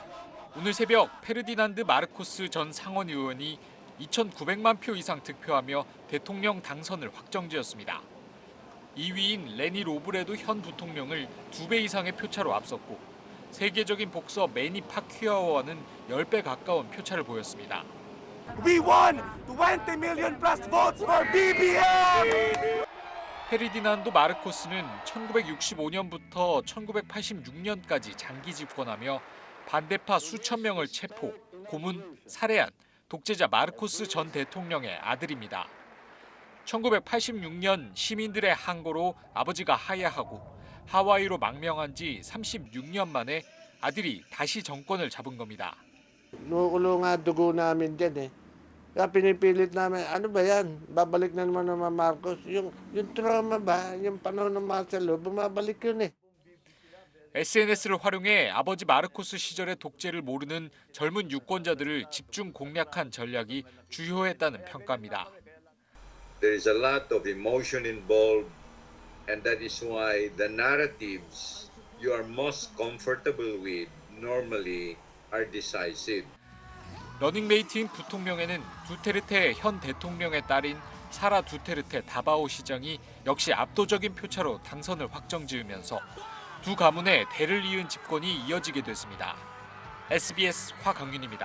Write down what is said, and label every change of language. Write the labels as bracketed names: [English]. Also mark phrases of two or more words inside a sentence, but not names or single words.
[Korean] 오늘 새벽 페르디난드 마르코스 전 상원의원이 2,900만 표 이상 득표하며 대통령 당선을 확정지었습니다. 2위인 레니 로브레도 현 부통령을 2배 이상의 표차로 앞섰고 세계적인 복서 매니 파퀴아오와는 10배 가까운 표차를 보였습니다. [English] We won 20 million plus votes for BBM! [Korean] 페르디난도 마르코스는 1965년부터 1986년까지 장기 집권하며 반대파 수천 명을 체포, 고문, 살해한 독재자 마르코스 전 대통령의 아들입니다. 1986년 시민들의 항고로 아버지가 하야하고 하와이로 망명한 지 36년 만에 아들이 다시 정권을 잡은 겁니다. [Filipino] Nukulo nga dugo namin dyan eh. Kaya pinipilit namin, ano ba yan? Babalik na naman ng Marcos. Yung trauma ba? Yung panahon ng Marcelo, bumabalik yun eh. [Korean] SNS를 활용해 아버지 마르코스 시절의 독재를 모르는 젊은 유권자들을 집중 공략한 전략이 주요했다는 평가입니다. [English] There is a lot of emotion involved, and that is why the narratives you are most comfortable with normally are decisive. [Korean] 러닝메이트인 부통령에는 두테르테 현 대통령의 딸인 사라 두테르테 다바오 시장이 역시 압도적인 표차로 당선을 확정지으면서 두 가문의 대를 이은 집권이 이어지게 됐습니다. SBS 화강윤입니다.